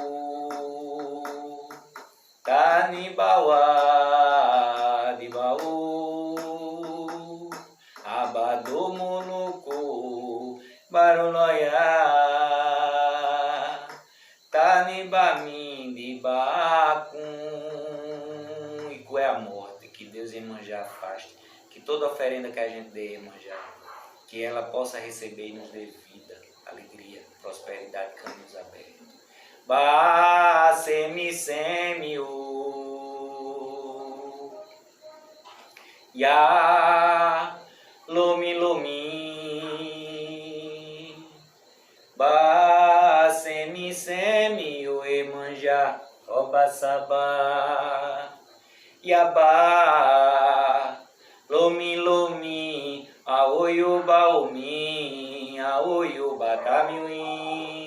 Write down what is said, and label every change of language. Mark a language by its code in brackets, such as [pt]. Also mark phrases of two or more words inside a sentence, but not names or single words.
[yo] Tanibawa di baú. Abadomonuku barunoya. Tanibamin di bacum. [pt] E qual é a morte? Que Deus Iemanjá afaste. Que toda oferenda que a gente dê Iemanjá, que ela possa receber e nos dê vida, alegria, prosperidade, caminhos abertos. [yo] Ba semi o ya lomi ba semi o Iemanjá oba sabá yaba lomi aoyo baomi aoyo batamiuim.